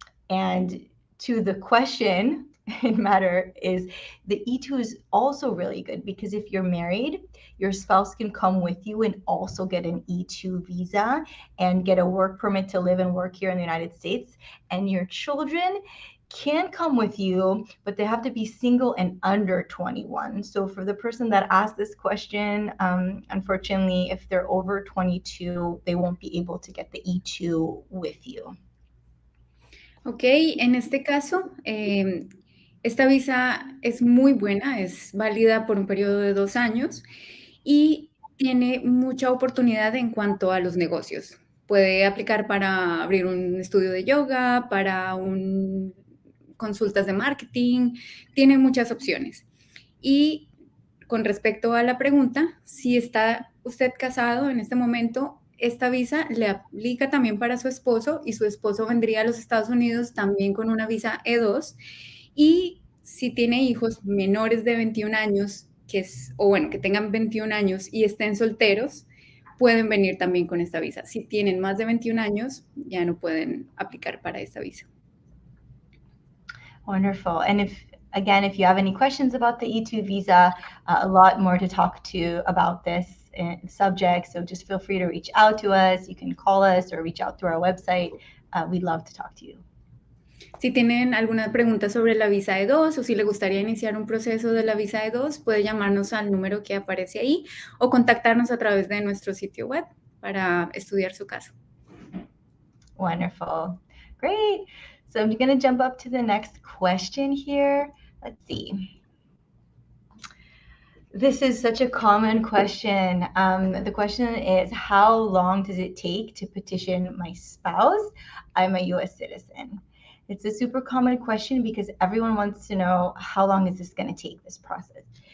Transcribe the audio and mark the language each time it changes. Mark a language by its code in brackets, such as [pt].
[en] And to the question in matter is the E2 is also really good because if you're married, your spouse can come with you and also get an E2 visa and get a work permit to live and work here in the United States. And your children can come with you, but they have to be single and under 21. So for the person that asked this question, unfortunately, if they're over 22, they won't be able to get the E2 with you. [es] Ok, en este caso, esta visa es muy buena, es válida por un periodo de 2 años y tiene mucha oportunidad en cuanto a los negocios. Puede aplicar para abrir un estudio de yoga, para consultas de marketing, tiene muchas opciones. Y con respecto a la pregunta, si está usted casado en este momento, esta visa le aplica también para su esposo y su esposo vendría a los Estados Unidos también con una visa E2. Y si tiene hijos menores de 21 años, que tengan 21 años y estén solteros, pueden venir también con esta visa. Si tienen más de 21 años, ya no pueden aplicar para esta visa. [en] Wonderful. And if you have any questions about the E2 visa, a lot more to talk to about this subject. So just feel free to reach out to us. You can call us or reach out through our website. We'd love to talk to you. [es] Si tienen alguna pregunta sobre la visa E2 o si le gustaría iniciar un proceso de la visa E2, puede llamarnos al número que aparece ahí o contactarnos a través de nuestro sitio web para estudiar su caso. [en] Wonderful. Great. So I'm going to jump up to the next question here. Let's see. This is such a common question. The question is, how long does it take to petition my spouse? I'm a US citizen. It's a super common question because everyone wants to know, how long is this going to take, this process?